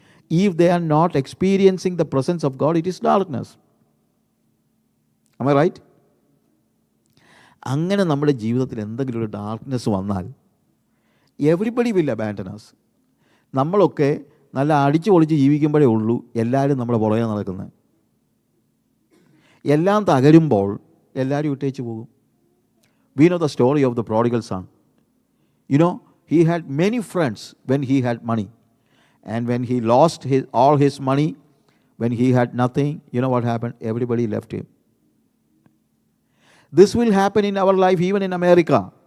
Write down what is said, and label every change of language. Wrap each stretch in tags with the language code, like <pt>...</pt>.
<en>If they are not experiencing the presence of God, it is darkness. Am I right?</en> <ml>അങ്ങനെ നമ്മുടെ ജീവിതത്തിൽ എന്തെങ്കിലും ഒരു ഡാർക്ക്നെസ് വന്നാൽ</ml> <en>Everybody will abandon us.</en> <ml>നമ്മളൊക്കെ നല്ല അടിച്ചു പൊളിച്ച് ജീവിക്കുമ്പോഴേ ഉള്ളൂ എല്ലാവരും നമ്മുടെ പുറകെ നടക്കുന്നത്. എല്ലാം തകരുമ്പോൾ എല്ലാവരും വിട്ടേച്ച് പോകും.</ml> <en>We know the story of the prodigal son. You know, he had many friends when he had money. And when he lost all his money, when he had nothing, you know what happened? Everybody left him. This will happen in our life, even in America.</en>